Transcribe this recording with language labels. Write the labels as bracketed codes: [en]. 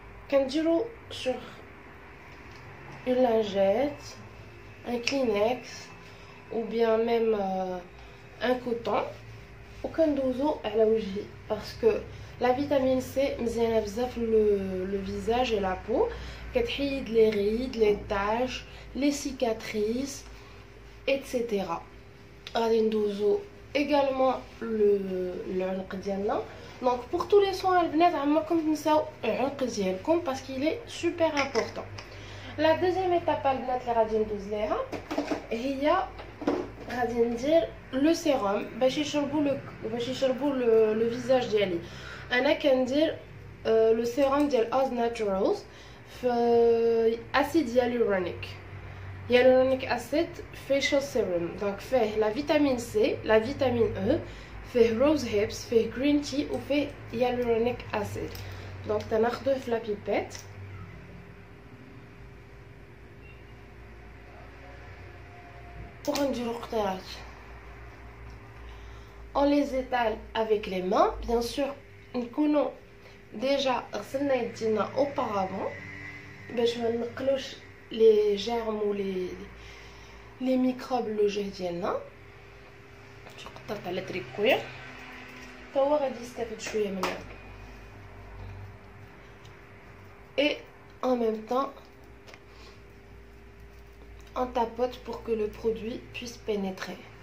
[fr] كنديرو sur une lingette, un Kleenex ou bien même un coton [ar] وكندوزو على وجهي [fr] parce que la vitamine C [ar] مزيانه بزاف [fr] le visage et la peau. كتحيد les rides, les taches, les cicatrices, etc. [ar] غادي ندوزو également العنق ديالنا. [fr] Donc pour tous les soins [ar] البنات عمركم تنساو العنق ديالكم [fr] parce qu'il est super important. La deuxième étape [ar] البنات اللي غادي ندوز ليها هي غادي ندير لو سيروم باش يشربوا لو فيزاج ديالي. انا كندير لو سيروم ديال اوز ناتورالز في اسيد [en] hyaluronic acid facial serum. [fr] Donc فيه la vitamine C, la vitamine E, فيه [en] rose hips, [fr] فيه [en] green tea [fr] وفيه hyaluronic acid. [ar] Donc تناخدوه في [fr] la pipette. [ar] وغنديرو قطرات. [fr] On les étale avec les mains. Bien sûr نكونوا déjà غسلنا يدينا auparavant [ar] باش ما نقلوش [fr] les germes ou les microbes الوجه ديالنا. [ar] شو قطرت على تريكوير تا هو غادي يستافد شويه من هذا. [fr] Et en même temps on tapote pour que le produit puisse pénétrer.